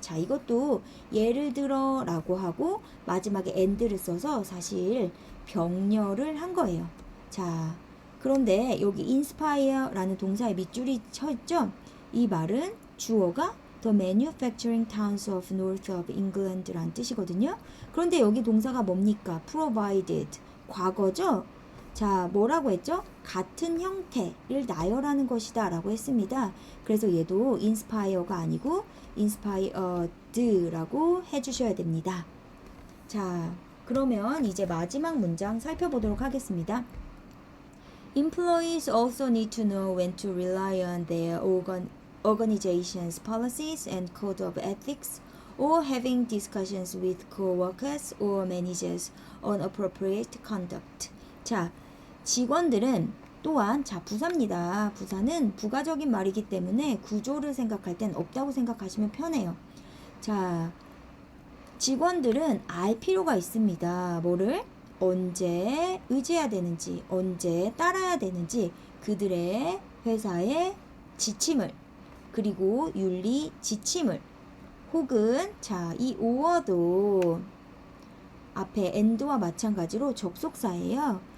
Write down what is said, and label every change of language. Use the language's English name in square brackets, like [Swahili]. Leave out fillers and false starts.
[Korean] 자 이것도 예를 들어 라고 하고 마지막에 and를 써서 사실 병렬을 한 거예요. 자 그런데 여기 inspire라는 동사에 밑줄이 쳐 있죠. 이 말은 주어가 [English] The manufacturing towns of north of England [Korean] 란 뜻이거든요. 그런데 여기 동사가 뭡니까? provided 과거죠. 자 뭐라고 했죠? 같은 형태를 나열하는 것이다 라고 했습니다. 그래서 얘도 inspire가 아니고 inspired라고 해주셔야 됩니다. 자 그러면 이제 마지막 문장 살펴보도록 하겠습니다. [English] Employees also need to know when to rely on their organization's policies and code of ethics or having discussions with co-workers or managers on appropriate conduct. [Korean] 자, 직원들은 또한 자 부사입니다. 부사는 부가적인 말이기 때문에 구조를 생각할 땐 없다고 생각하시면 편해요. 자, 직원들은 알 필요가 있습니다. 뭐를? 언제 의지해야 되는지, 언제 따라야 되는지, 그들의 회사의 지침을, 그리고 윤리 지침을, 혹은 자, 이 오어도 앞에 and와 마찬가지로 접속사예요.